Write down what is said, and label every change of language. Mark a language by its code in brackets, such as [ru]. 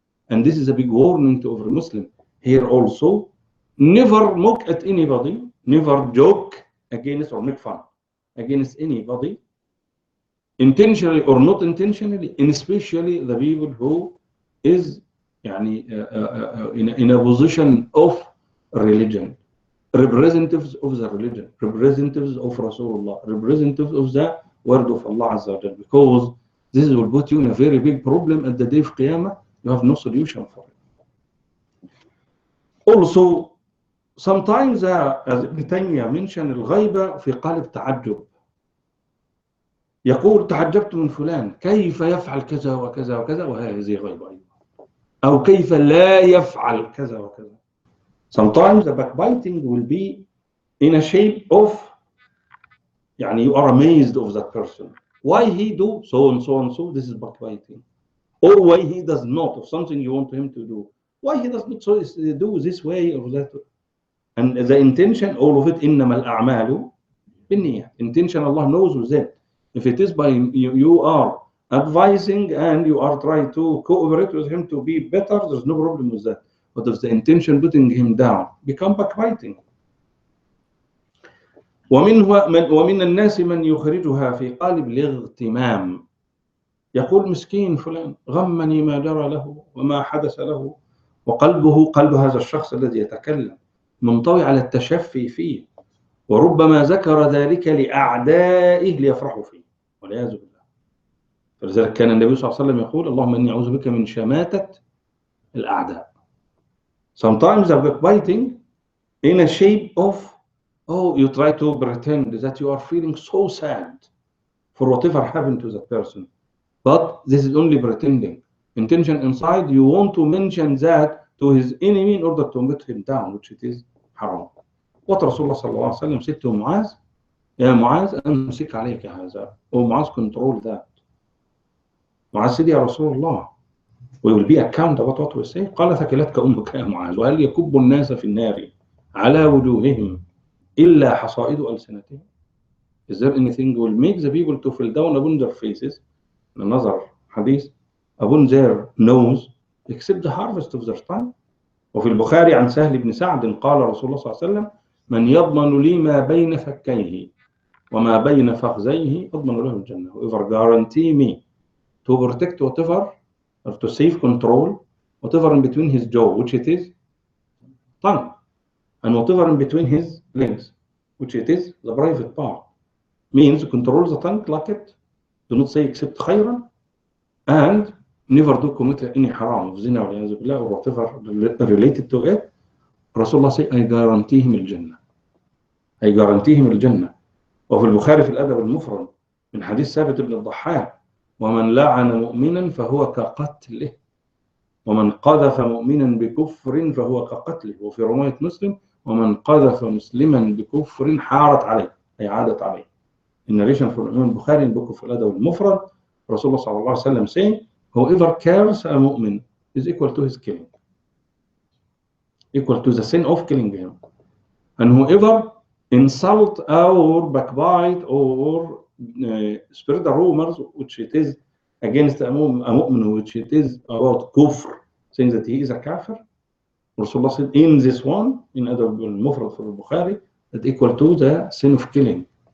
[en] And this is a big warning to every Muslim. Here also, never mock at anybody, never joke against or make fun against anybody, intentionally or not intentionally, and especially the people who is in a position of religion, representatives of the religion, representatives of Rasulullah, representatives of the word of Allah Azza wa Jal, because this will put you in a very big problem at the day of Qiyamah. You have no solution for it. Also, sometimes as Ibn Taymiyyah mentioned, [ar] الغيبة في قالب تعجب. يقول تعجبت من فلان كيف يفعل كذا وكذا وكذا، وهذه غيبة أيضا. أو كيف لا يفعل كذا وكذا. [en] Sometimes the backbiting will be in a shape of, you are amazed of that person. Why he do so and so and so, this is backbiting. Or why he does not, of something you want him to do. Why he does not do this way or that. And the intention, all of it, [ar] إنما الأعمال بالنية. [en] Intention, Allah knows with it. If it is by you are advising and you are trying to cooperate with him to be better, there's no problem with that. But if the intention putting him down, become backbiting. [ar] ومن الناس من يخرجها في قالب الاغتمام. يقول مسكين فلان غمني ما جرى له وما حدث له، وقلبه قلب هذا الشخص الذي يتكلم منطوي على التشفي فيه، وربما ذكر ذلك لأعدائه ليفرحوا فيه والعياذ بالله. فلذلك كان النبي صلى الله عليه وسلم يقول اللهم إني أعوذ بك من شماتة الأعداء. [en] Sometimes the backbiting in a shape of, you try to pretend that you are feeling so sad for whatever happened to that person. But this is only pretending. Intention inside, you want to mention that to his enemy in order to put him down, which it is haram. What Rasulullah sallallahu alaihi wasallam said to Muaz, [ar] يا معاذ أمسك عليك هذا. [en] Oh Muaz, control that. Muaz said, [ar] يا رسول الله, [en] we will be accountable about what we say. [ar] قال ثكلتك أمك يا معاذ، وهل يكب الناس في النار على وجوههم إلا حصائد ألسنتهم. [en] Is there anything will make the people to fall down upon their faces, in another hadith, upon their nose, except the harvest of their tongue? [ar] وفي البخاري عن سهل بن سعد قال رسول الله صلى الله عليه وسلم من يضمن لي ما بين فكيه وما بين فخذيه أضمن له الجنة. [en] Whoever guarantee me to protect whatever, or to save control whatever in between his jaw, which it is tongue, and whatever in between his legs, which it is the private part, means control the tongue like it, do not say except خيرا, and never do commit any haram of zina or whatever related to it. Rasulullah say, I guarantee him الجنة. I guarantee him الجنة. [ar] وفي البخاري في الأدب المفرد من حديث ثابت بن الضحاك ومن لعن مؤمنا فهو كقتله ومن قذف مؤمنا بكفر فهو كقتله. وفي رواية مسلم ومن قذف مسلما بكفر حارت عليه، أي عادت عليه. [en] In narration from Imam Bukhari in book of Al-Adab al-Mufrad, Rasulullah sallallahu alaihi wasallam saying, whoever kills a mu'min is equal to his killing, equal to the sin of killing him. And whoever insult or backbite or spread the rumors, which it is against a mu'min, which it is about kufr, saying that he is a kafir, Rasulullah said in this one, in Adab al-Mufrad for Bukhari, that equal to the sin of killing.